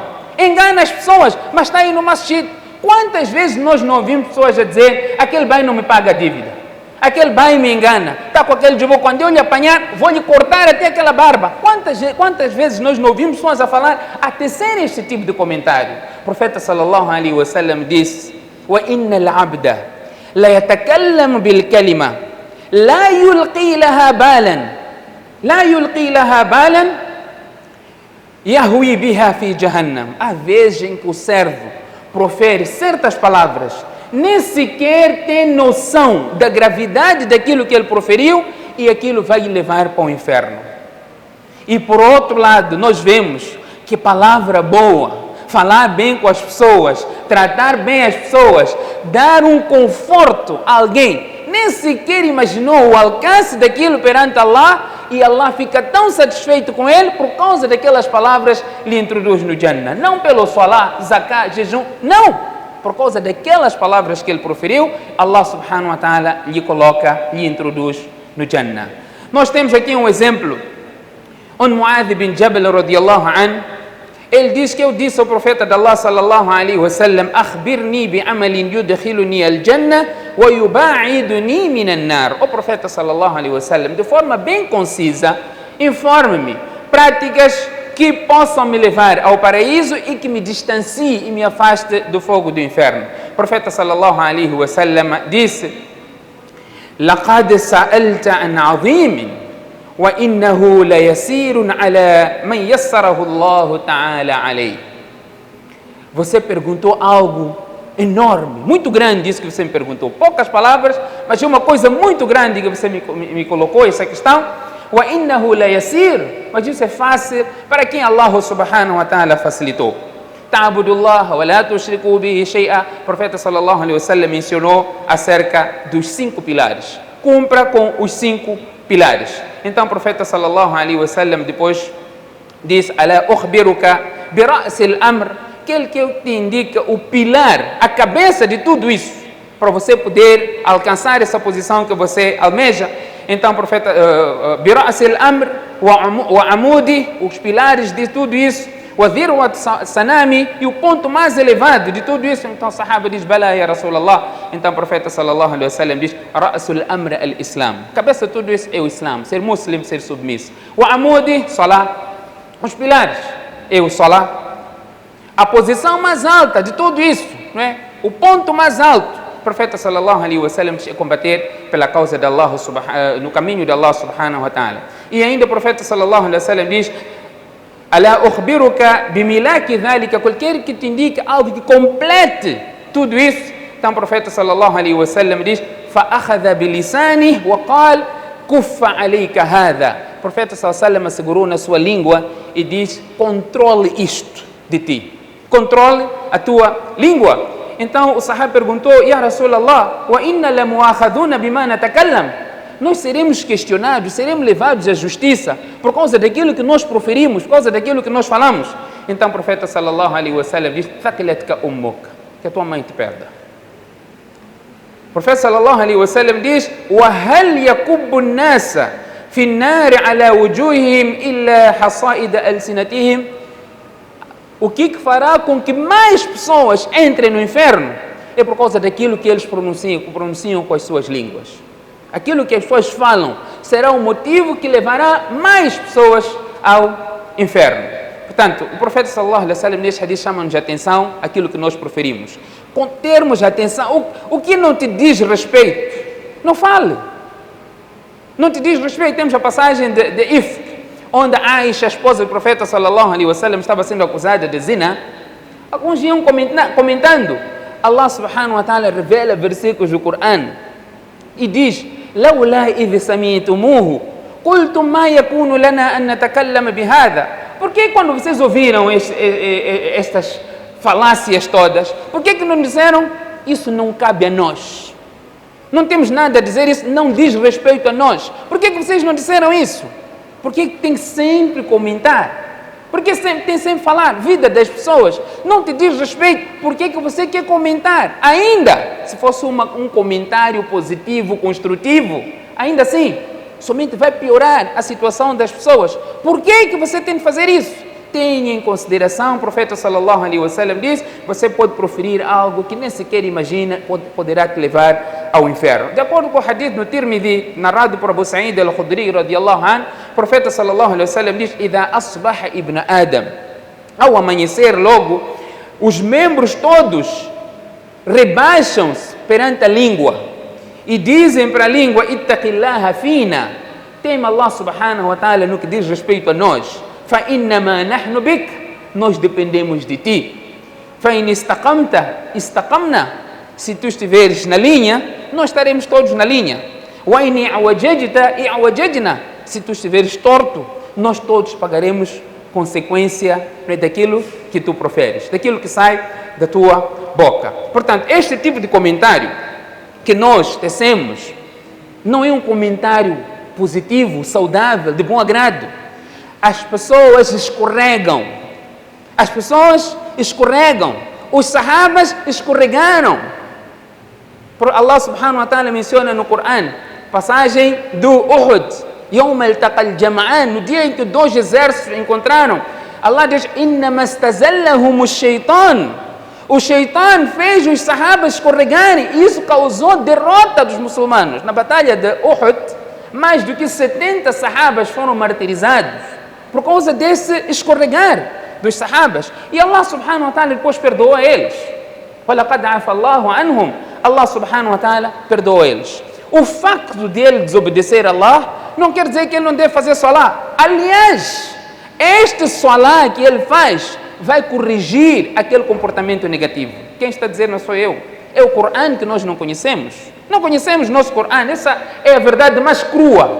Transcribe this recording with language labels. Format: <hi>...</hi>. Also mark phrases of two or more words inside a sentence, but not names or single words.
<pt>Engana as pessoas, mas está indo no masjid. Quantas vezes nós não ouvimos pessoas a dizer, aquele bem não me paga a dívida? Aquele pai me engana, está com aquele jubô, quando eu lhe apanhar, vou lhe cortar até aquela barba. Quantas vezes nós não ouvimos pessoas a falar, a tecer este tipo de comentário? O profeta</pt> <ar>صلى الله عليه وسلم</ar> <pt>disse:</pt> <ar>وَإِنَّ الْعَبْدَ لَيَتَكَلَّمُ بِالْكَلِمَةِ لَا يُلْقِي لَهَا بَالًا لا يلقي لها بالا يهوي بها في جهنم.</ar> <pt>Há vezes em que o servo profere certas palavras, nem sequer tem noção da gravidade daquilo que ele proferiu e aquilo vai lhe levar para o inferno. E por outro lado, nós vemos que palavra boa, falar bem com as pessoas, tratar bem as pessoas, dar um conforto a alguém, nem sequer imaginou o alcance daquilo perante Allah, e Allah fica tão satisfeito com ele por causa daquelas palavras lhe introduz no Jannah. Não pelo salat, zakat, jejum, não! Por causa daquelas palavras que ele proferiu, Allah</pt> <ar>سبحانه وتعالى</ar> <pt>lhe introduz no Jannah. Nós temos aqui um exemplo, onde Mu'adh bin Jabal</pt> <ar>رضي الله عنه,</ar> <pt>ele diz que eu disse ao profeta de Allah</pt> <ar>صلى الله عليه وسلم: أخبرني بعمل يدخلني الجنة ويباعدني من النار.</ar> <pt>O profeta</pt> <ar>صلى الله عليه وسلم,</ar> <pt>de forma bem concisa, informe-me práticas que possam me levar ao paraíso e que me distancie e me afaste do fogo do inferno. O profeta</pt> <ar>صلى الله عليه وسلم disse: لقد سألت عن عظيم وَإِنَّهُ لَيَسِيرٌ عَلَى مَنْ يَسَّرَهُ اللَّهُ تَعَالَى عَلَيْهِ.</ar> <pt>Você perguntou algo enorme, muito grande isso que você me perguntou. Poucas palavras, mas é uma coisa muito grande que você me colocou essa questão.</pt> <ar>وَإِنَّهُ لَيَسِيرٌ.</ar> <pt>Mas isso é fácil para quem Allah</pt> <ar>سبحانه وتعالى</ar> <pt>facilitou.</pt> <ar>تَعْبُدُ اللَّهَ وَلَا تُشْرِكُوا بِهِ شَيْئًا.</ar> <pt>O profeta</pt> <ar>صلى الله عليه وسلم</ar> <pt>mencionou acerca dos 5 pilares. Cumpra com os 5 pilares. Então o profeta</pt> <ar>صلى الله عليه وسلم</ar> <pt>depois diz:</pt> <ar>ألا أخبرك برأس الأمر,</ar> <pt>aquele que te indica o pilar, a cabeça de tudo isso, para você poder alcançar essa posição que você almeja. Então o profeta</pt> <ar>برأس الأمر وعموده,</ar> <pt>os pilares de tudo isso,</pt> <ar>وذروة سنامه,</ar> <pt>e o ponto mais elevado de tudo isso. Então o sahaba diz:</pt> <ar>بلى يا رسول الله.</ar> <pt>Então o profeta</pt> <ar>صلى الله عليه وسلم diz: رأس الأمر الإسلام,</ar> <pt>cabeça de tudo isso é o Islam, ser muslim, ser submisso.</pt> <ar>وعموده,</ar> <pt>salat, os pilares é o salat, a posição mais alta de tudo isso, não é? O ponto mais alto. O profeta</pt> <ar>صلى الله عليه وسلم</ar> <pt>diz: combater pela causa de Allah, no caminho de Allah</pt> <ar>سبحانه وتعالى.</ar> <pt>E ainda o profeta</pt> <ar>صلى الله عليه وسلم diz: ألا أخبرك بملاك ذلك,</ar> <pt>qualquer que te indique algo que complete tudo isso. Então o profeta</pt> <ar>صلى الله عليه وسلم diz: فأخذ بلسانه وقال كف عليك هذا.</ar> <pt>O profeta</pt> <ar>صلى الله عليه وسلم</ar> <pt>segurou na sua língua e diz: controle isto de ti, controle a tua língua. Então o sahaba perguntou:</pt> <ar>يا رسول الله وإنا لمؤاخذون بما نتكلم.</ar> <pt>Nós seremos questionados, seremos levados à justiça por causa daquilo que nós proferimos, por causa daquilo que nós falamos. Então o profeta</pt> <ar>صلى الله عليه وسلم</ar> <pt>diz:</pt> <ar>ثكلتك أمك,</ar> <pt>que a tua mãe te perda. O profeta</pt> <ar>صلى الله عليه وسلم diz: وهل يكب الناس في النار على وجوههم إلا حصائد ألسنتهم.</ar> <pt>O que fará com que mais pessoas entrem no inferno é por causa daquilo que eles pronunciam com as suas línguas. Aquilo que as pessoas falam será o motivo que levará mais pessoas ao inferno. Portanto, o profeta</pt> <ar>صلى الله عليه وسلم</ar> <pt>neste hadith chama-nos a atenção aquilo que nós proferimos. Com termos atenção, o que não te diz respeito, não fale. Não te diz respeito. Temos a passagem de Ifk, onde Aisha, a esposa do profeta</pt> <ar>صلى الله عليه وسلم,</ar> <pt>estava sendo acusada de zina. Alguns iam comentando. Allah</pt> <ar>سبحانه وتعالى</ar> <pt>revela versículos do Coran e diz: لولا إذ سمعتموه قلتم ما يكون لنا أن نتكلم بهذا. Por que quando vocês ouviram estas falácias todas, por que não disseram: isso não cabe a nós, não temos nada a dizer, isso não diz respeito a nós? Por que vocês não disseram isso? Por que tem que sempre comentar? Por que tem sempre falar vida das pessoas? Não te diz respeito, por que você quer comentar? Ainda, se fosse um comentário positivo, construtivo, ainda assim, somente vai piorar a situação das pessoas. Por que você tem que fazer isso? Tenha em consideração, o profeta</pt> <ar>صلى الله عليه وسلم</ar> <pt>diz: você pode proferir algo que nem sequer imagina, poderá te levar ao inferno. De acordo com o hadith no Tirmidhi, narrado por Abu Sa'id al-Khudri</pt> <ar>رضي الله عنه,</ar> <pt>o profeta</pt> <ar>صلى الله عليه وسلم diz: "إذا أصبح ابن آدم",</ar> <pt>ao amanhecer logo, os membros todos rebaixam-se perante a língua e dizem para a língua:</pt> <ar>"اتق الله فينا",</ar> <pt>tema Allah</pt> <ar>سبحانه وتعالى</ar> <pt>no que diz respeito a nós.</pt> <ar>"فإنما نحن بك",</ar> <pt>nós dependemos de ti.</pt> <ar>"فإن استقمت استقمنا",</ar> <pt>se tu estiveres na linha, nós estaremos todos na linha.</pt> <ar>"وإن اعوججت اعوججنا",</ar> <pt>se tu estiveres torto, nós todos pagaremos consequência daquilo que tu proferes, daquilo que sai da tua boca. Portanto, este tipo de comentário que nós tecemos não é um comentário positivo, saudável, de bom agrado. As pessoas escorregam. As pessoas escorregam. Os sahabas escorregaram. Allah</pt> <ar>سبحانه وتعالى</ar> <pt>menciona no Corão, passagem do Uhud,</pt> <ar>يوم التقى الجمعان,</ar> <pt>no dia em que dois exércitos encontraram. Allah diz:</pt> <ar>"إنما استزلهم الشيطان".</ar> <pt>O Shaitan fez os sahabas escorregarem e isso causou derrota dos muçulmanos. Na batalha de Uhud, mais do que 70 sahabas foram martirizados por causa desse escorregar dos sahabas. E Allah</pt> <ar>سبحانه وتعالى</ar> <pt>depois perdoou a eles.</pt> <ar>وَلَقَدْ عَفَى اللَّهُ عَنْهُمْ.</ar> <pt>Allah</pt> <ar>سبحانه وتعالى</ar> <pt>perdoou eles. O facto de ele desobedecer a Allah não quer dizer que ele não deve fazer salá. Aliás, este salá que ele faz vai corrigir aquele comportamento negativo. Quem está a dizer não sou eu. É o Corão que nós não conhecemos. Não conhecemos nosso Corão. Essa é a verdade mais crua.</pt>